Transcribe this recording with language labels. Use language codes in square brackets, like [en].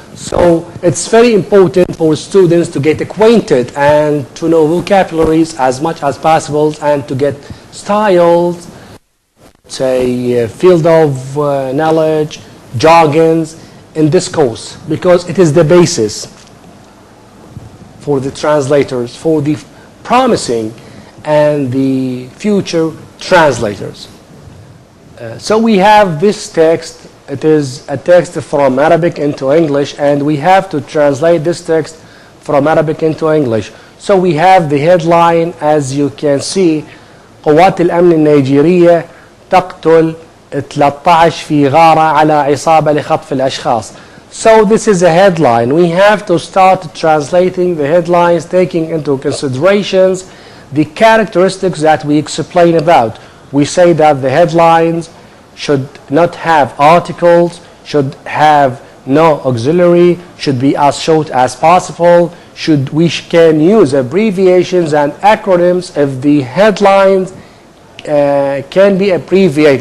[en] So it's very important for students to get acquainted and to know vocabularies as much as possible and to get styles, say field of knowledge, jargons in this course, because it is the basis for the translators, for the promising and the future translators. So we have this text. It is a text from Arabic into English, and we have to translate this text from Arabic into English. So we have the headline, as you can see: [ar] قوات الأمن النيجيرية تقتل 13 في غارة على عصابة لخطف الأشخاص. [en] So this is a headline. We have to start translating the headlines, taking into considerations the characteristics that we explain about. We say that the headlines should not have articles, should have no auxiliary, should be as short as possible, we can use abbreviations and acronyms if the headlines can be abbreviated.